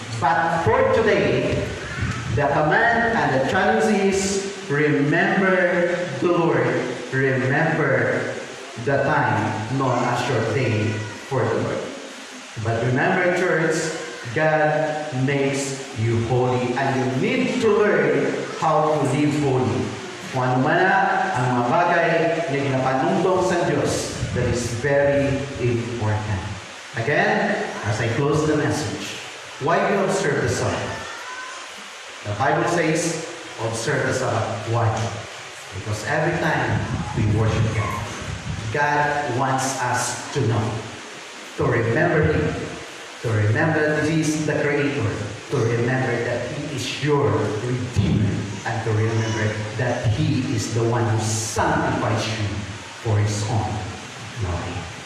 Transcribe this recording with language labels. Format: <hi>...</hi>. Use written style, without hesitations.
<en>But for today, the command and the challenge is, remember the Lord. Remember the time known as your day for the Lord. But remember, church, God makes you holy, and you need to learn how to live holy.</en> <hil>Kung ano man ang mga bagay na ginapanungdong sa Diyos,</hil> <en>that is very important. Again, as I close the message, why do you observe the Sabbath? The Bible says, observe the Sabbath. Why? Because every time we worship God, God wants us to know, to remember Him, to remember that He is the Creator, to remember that He is your Redeemer, and to remember that He is the one who sanctifies you for His own glory.</en>